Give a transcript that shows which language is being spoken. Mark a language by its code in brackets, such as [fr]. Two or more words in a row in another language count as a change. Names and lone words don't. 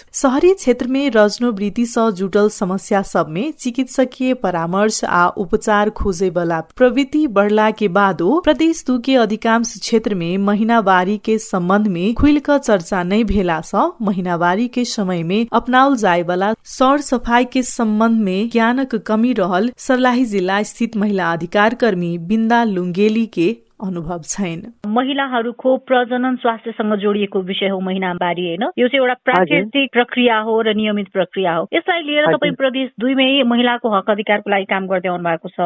[mai] शहरी क्षेत्र में रजनोवृत्ति से जुटल समस्या सब में चिकित्सकीय परामर्श आ उपचार खोजे वाला प्रवृत्ति बढ़ला के बादो प्रदेश 2 के अधिकांश क्षेत्र में महीनावारी के संबंध में खुलक चर्चा नहीं भेला स महीनावारी के समय में अपनाउल जाए वाला सर सफाई के संबंध में ज्ञानक कमी रहल सर्लाही जिल्ला स्थित महिला अधिकार कर्मी बिन्दा लुङ्गेली के अनुभव छैन। [ne] महिलाहरूको प्रजनन स्वास्थ्यसँग जोडिएको विषय हो महिनावारी, हैन? यो चाहिँ एउटा प्राकृतिक प्रक्रिया हो र नियमित प्रक्रिया हो। यसलाई लिएर तपाईँ प्रदेश 2 मै महिलाको हक अधिकारको लागि काम गर्दै आउनु भएको छ।